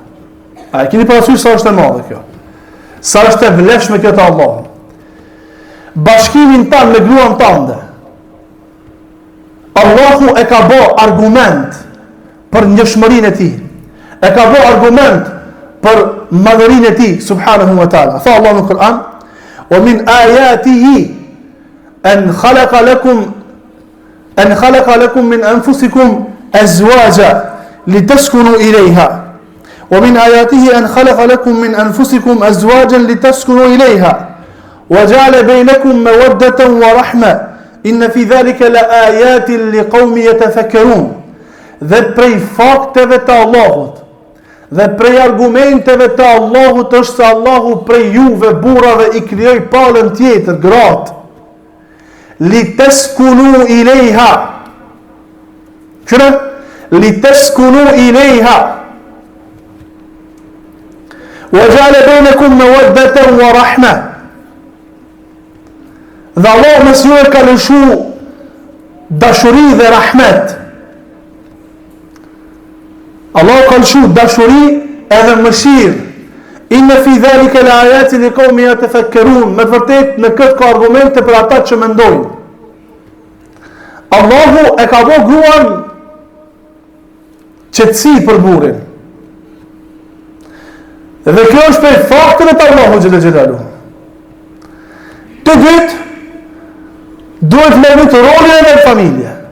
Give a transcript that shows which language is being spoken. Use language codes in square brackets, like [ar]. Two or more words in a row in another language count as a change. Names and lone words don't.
[sq] A e keni parasysh sa është e madhe kjo? Sa është e vlefshme kjo te Allahu? Bashkimin tanë me gruan tënde, Allahu e ka bë argument për njëshmërinë e tij. E ka bë argument për madhërinë e tij [ar] سبحانه وتعالى. [sq] Tha Allahu në Kur'an: [ar] "ومن آياته أن خلق لكم من أنفسكم أزواجا لتسكنوا إليها." ومن آياته أن خلق لكم من أنفسكم أزواجا لتسكنوا إليها وجعل بينكم مودة ورحمة إن في ذلك لآيات لقوم يتفكرون. [sq] Dhe prej fakteve të Allahut dhe prej argumenteve të Allahut është se Allahu prej juve burrave i krijoi palën tjetër, gratë, [ar] لتسكنوا إليها. لتسكنوا إليها. وَجَعَلَ بَيْنَكُمْ مَوَدَّةً وَرَحْمَةً. [sq] Dhe Allah mes juve ka lëshu dashuri dhe rahmet. Allah ka lëshu dashuri edhe mëshirë. [ar] إن في ذلك لآيات لقوم يتفكرون. [sq] Me vërtet në këtë ka argumente për ata që mendojnë. Allahu e ka bërë gruan qetësi për burrin. Dhe kjo është për faktën e të Allahu [ar] جل جلاله. [sq] Të dytë, duhet me vëtë rolin e në familje.